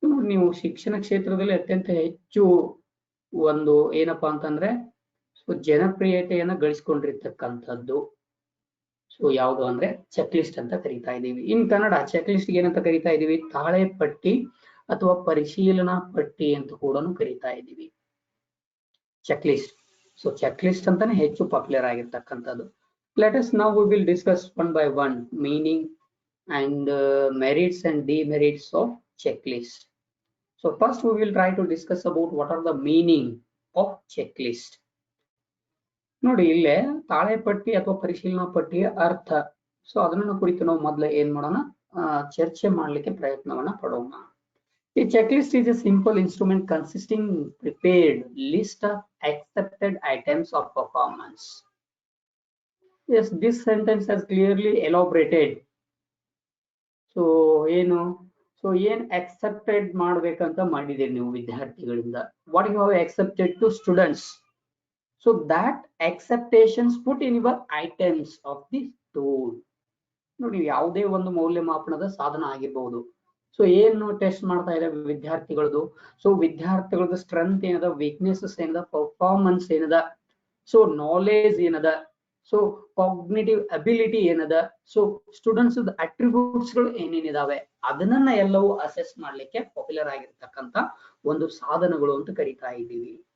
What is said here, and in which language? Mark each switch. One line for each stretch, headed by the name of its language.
Kannada: ನೀವು ಶಿಕ್ಷಣ ಕ್ಷೇತ್ರದಲ್ಲಿ ಅತ್ಯಂತ ಹೆಚ್ಚು ಒಂದು ಏನಪ್ಪಾ ಅಂತಂದ್ರೆ ಸೊ ಜನಪ್ರಿಯತೆಯನ್ನ ಗಳಿಸಿಕೊಂಡಿರ್ತಕ್ಕಂಥದ್ದು ಸೊ ಯಾವುದು ಅಂದ್ರೆ ಚೆಕ್ ಲಿಸ್ಟ್ ಅಂತ ಕರಿತಾ ಇದೀವಿ. ಇನ್ ಕನ್ನಡ ಚೆಕ್ ಲಿಸ್ಟ್ ಏನಂತ ಕರಿತಾ ಇದೀವಿ? ತಾಳೆ ಪಟ್ಟಿ ಅಥವಾ ಪರಿಶೀಲನಾ ಪಟ್ಟಿ ಅಂತ ಕೂಡ ಕರಿತಾ ಇದೀವಿ check list. So check list ಅಂತಾನೆ ಹೆಚ್ಚು ಪಾಪ್ಯುಲರ್ ಆಗಿರ್ತಕ್ಕಂಥದ್ದು.
English: Let us now we will discuss one by one meaning and merits and demerits of checklist. So first we will try to discuss about what are the meaning of checklist.
Kannada: ನೋಡಿ ಇಲ್ಲೇ ತಾಳೆ ಪಟ್ಟಿ ಅಥವಾ ಪರಿಶೀಲನಾ ಪಟ್ಟಿಯ ಅರ್ಥ. So ಅದನ್ನ ಕುರಿತು ನಾವು ಮೊದಲು ಏನ್ ಮಾಡೋಣ, ಚರ್ಚೆ ಮಾಡ್ಲಿಕ್ಕೆ ಪ್ರಯತ್ನವನ್ನ ಪಡೋಣ.
English: A checklist is a simple instrument consisting prepared list of accepted items of performance. Yes, this sentence has clearly elaborated.
Kannada: So ಏನು ಸೊ ಏನ್ accepted ಮಾಡ್ಬೇಕಂತ ಮಾಡಿದ್ದೀರಿ ನೀವು ವಿದ್ಯಾರ್ಥಿಗಳಿಂದ.
English: What you have accepted to students. So that acceptations put in your items of the tool.
Kannada: ನೋಡಿ ಯಾವುದೇ ಒಂದು ಮೌಲ್ಯಮಾಪನದ ಸಾಧನ ಆಗಿರಬಹುದು. ಸೊ ಏನು ಟೆಸ್ಟ್ ಮಾಡ್ತಾ ಇದೆ ವಿದ್ಯಾರ್ಥಿಗಳದು. ಸೊ ವಿದ್ಯಾರ್ಥಿಗಳದ ಸ್ಟ್ರೆಂತ್ ಏನದ, ವೀಕ್ನೆಸಸ್ ಏನದ, ಪರ್ಫಾರ್ಮೆನ್ಸ್ ಏನದ, ಸೊ ನಾಲೆಜ್ ಏನದ, ಸೊ ಕಾಗ್ನಿಟಿವ್ ಅಬಿಲಿಟಿ ಏನದ, ಸೊ ಸ್ಟೂಡೆಂಟ್ಸ್ ಅಟ್ರಿಬ್ಯೂಟ್ಸ್ ಗಳು ಏನೇನಿದಾವೆ ಅದನ್ನ ಎಲ್ಲವೂ ಅಸೆಸ್ ಮಾಡ್ಲಿಕ್ಕೆ ಪಾಪ್ಯುಲರ್ ಆಗಿರ್ತಕ್ಕಂಥ ಒಂದು ಸಾಧನಗಳು ಅಂತ ಕರಿತಾ ಇದ್ದೀವಿ.